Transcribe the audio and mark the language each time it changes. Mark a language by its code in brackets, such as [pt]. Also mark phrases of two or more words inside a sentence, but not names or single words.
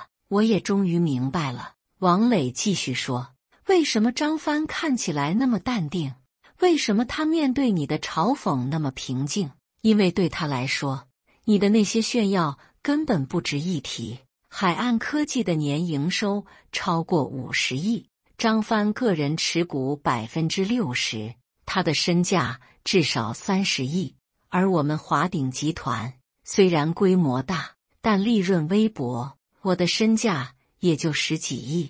[zh] 我也終於明白了。王磊繼續說，為什麼張帆看起來那麼淡定？為什麼他面對你的嘲諷那麼平靜？因為對他來說，你的那些炫耀根本不值一提。海岸科技的年營收超過50億，張帆個人持股60%，他的身價至少30億。而我們華鼎集團雖然規模大，但利潤微薄，我的身價也就10幾億。